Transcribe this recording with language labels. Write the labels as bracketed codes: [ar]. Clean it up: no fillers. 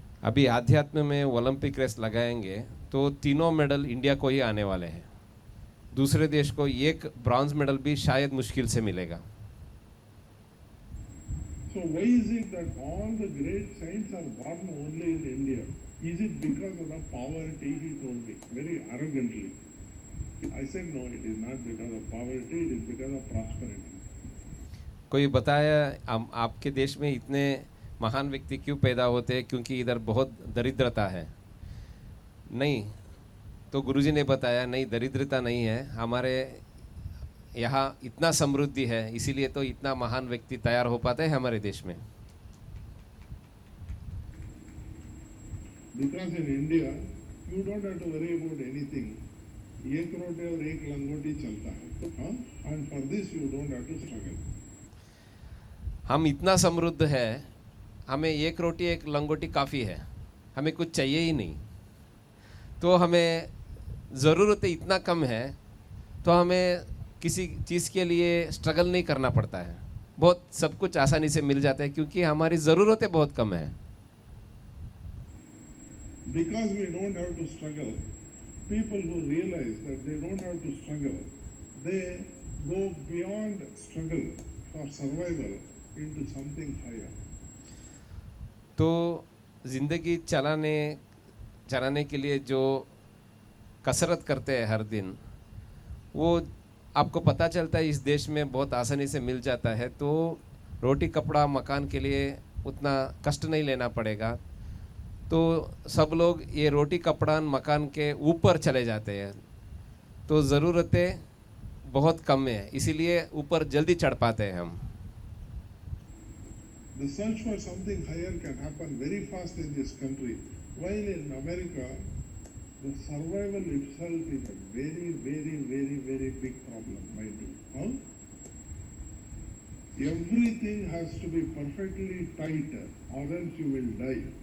[hi] अभी आध्यात्म में ओलंपिक रेस लगाएंगे तो तीनों मेडल इंडिया को ही आने वाले हैं। दूसरे देश को एक ब्रॉन्ज मेडल भी शायद मुश्किल से मिलेगा। [en] So why is it that all the great saints are born only in India? Is it because of the poverty? He told me very arrogantly. I said no, it is not because of poverty, it is because of prosperity. [hi] कोई बताया आपके देश में इतने महान व्यक्ति क्यों पैदा होते हैं, क्योंकि इधर बहुत दरिद्रता है। नहीं, तो गुरुजी ने बताया नहीं, दरिद्रता नहीं है, हमारे यहाँ इतना समृद्धि है, इसीलिए तो इतना महान व्यक्ति तैयार हो पाते हैं हमारे देश में। [en] Because in India, you don't have to worry about anything. [hi] एक रोटी और एक लंगोटी चलता है, [en] and for this you don't have to struggle. [hi] हम इतना समृद्ध है, हमें एक रोटी एक लंगोटी काफ़ी है, हमें कुछ चाहिए ही नहीं। तो हमें ज़रूरत इतना कम है तो हमें किसी चीज़ के लिए स्ट्रगल नहीं करना पड़ता है, बहुत सब कुछ आसानी से मिल जाता है क्योंकि हमारी ज़रूरतें बहुत कम है। [en] Because we don't have to struggle, people who realize that they don't have to struggle, they go beyond struggle for survival into something higher. [hi] तो ज़िंदगी चलाने के लिए जो कसरत करते हैं हर दिन, वो आपको पता चलता है इस देश में बहुत आसानी से मिल जाता है, तो रोटी कपड़ा मकान के लिए उतना कष्ट नहीं लेना पड़ेगा। तो सब लोग ये रोटी कपड़ा मकान के ऊपर चले जाते हैं, तो ज़रूरतें बहुत कम है, इसीलिए ऊपर जल्दी चढ़ पाते हैं हम। [en] The search for something higher can happen very fast in this country, while in America, the survival itself is a very, very, very, very big problem, mind you. How? Everything has to be perfectly tight, or else you will die.